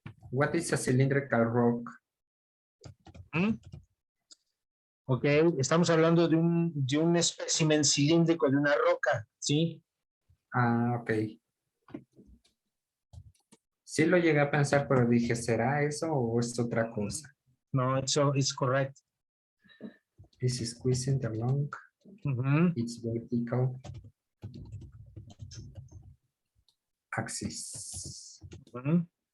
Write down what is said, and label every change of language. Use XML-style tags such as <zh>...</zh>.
<en>What is a cylindrical rock?</en> <es>Ok, estamos hablando de un espécimen cilíndrico de una roca, ¿sí? Ah, ok. Sí lo llegué a pensar, pero dije, ¿será eso o es otra cosa?</es> <en>No, it's correct. This is squeezing along. Ujú, Its vertical axis. ujú.</en>